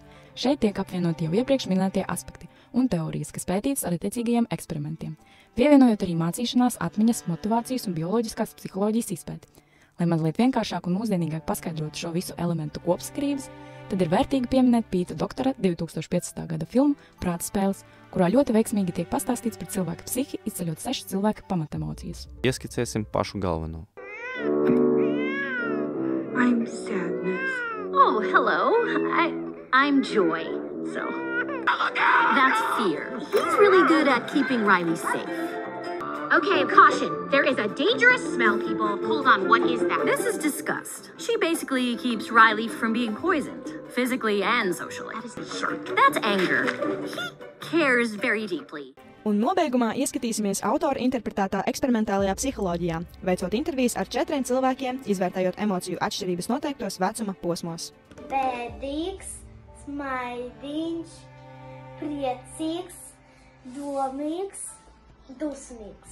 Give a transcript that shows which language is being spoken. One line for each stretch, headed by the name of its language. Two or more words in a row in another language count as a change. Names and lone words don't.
Latvian: Šeit tiek apvienoti jau iepriekš minētie aspekti un teorijas, kas pētītas ar attiecīgajiem eksperimentiem, pievienojot arī mācīšanās, atmiņas, motivācijas un bioloģiskās psiholoģijas izpēti. Lai mazliet vienkāršāk un mūsdienīgāk paskaidrotu šo visu elementu kopsakarības, tad ir vērtīgi pieminēt Pīta doktora 2015. gada filmu Prāta spēles, kurā ļoti veiksmīgi tiek pastāstīts par cilvēka psihi, izceļot 6 cilvēka pamatemocijas. Ieskicēsim pašu galveno.
English: I'm sadness. Oh, hello. I'm Joy. So, that's fear. He's really good at keeping Riley safe. Okay, caution. There is a dangerous smell, people. Hold on, what is that? This is disgust. She basically keeps Riley from being poisoned, physically and socially. That is a shark. That's anger. He cares very deeply.
Latvian: Un nobeigumā ieskatīsimies autora interpretētā eksperimentālajā psiholoģijā, veicot intervijas ar 4 cilvēkiem, izvērtējot emociju atšķirības noteiktos vecuma posmos. Bēdīgs, smaidīgs, priecīgs, domīgs, dusmīgs.